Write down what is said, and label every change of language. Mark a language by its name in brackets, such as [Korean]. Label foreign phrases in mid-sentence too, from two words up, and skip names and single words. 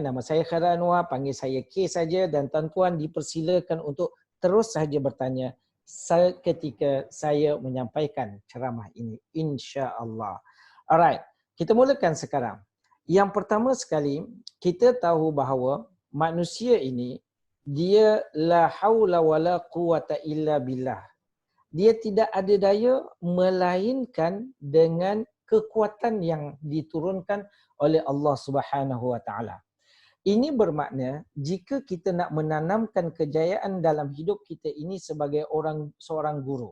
[Malay] Nama saya Khairul Anwar, panggil saya K saja, dan tuan-tuan dipersilakan untuk terus saja bertanya ketika saya menyampaikan ceramah ini, insya-Allah. Alright, kita mulakan sekarang. Yang pertama sekali, kita tahu bahawa manusia ini dia [Arabic] لا حول ولا قوة إلا بالله. [Malay] Dia tidak ada daya melainkan dengan kekuatan yang diturunkan oleh Allah [Arabic] سبحانه وتعالى. [Malay] Ini bermakna jika kita nak menanamkan kejayaan dalam hidup kita ini sebagai seorang guru.